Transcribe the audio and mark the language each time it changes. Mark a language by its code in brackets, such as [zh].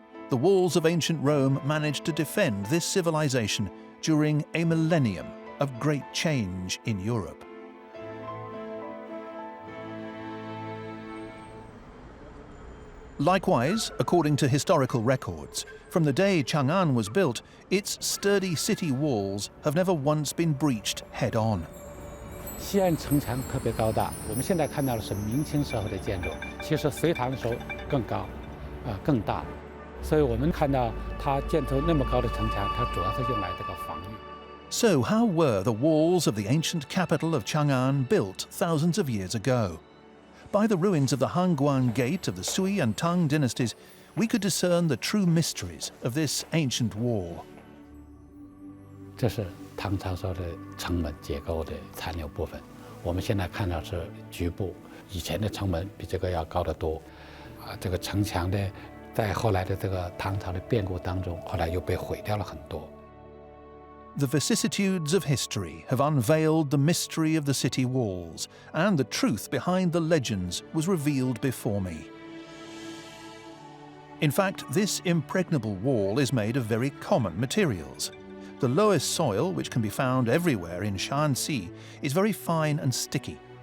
[en] The walls of ancient Rome managed to defend this civilization during a millennium of great change in Europe. Likewise, according to historical records, from the day Chang'an was built, its sturdy city walls have never once been breached head-on. [zh] 西安城墙特别高大，我们现在看到的是明清时候的建筑，其实隋唐的时候更高，更大，所以我们看到它建出那么高的城墙，它主要是用来这个防御。 [en] So how were the walls of the ancient capital of Chang'an built thousands of years ago? By the ruins of the Hangguan Gate of the Sui and Tang dynasties, we could discern the true mysteries of this ancient wall. [zh] 这是唐朝时候的城门结构的残留部分，我们现在看到是局部，以前的城门比这个要高得多。这个城墙的，在后来的这个唐朝的变故当中，后来又被毁掉了很多。 [en] The vicissitudes of history have unveiled the mystery of the city walls, and the truth behind the legends was revealed before me. In fact, this impregnable wall is made of very common materials. the lowest soil, which can be found everywhere in Xi'an Sea, is very fine and sticky.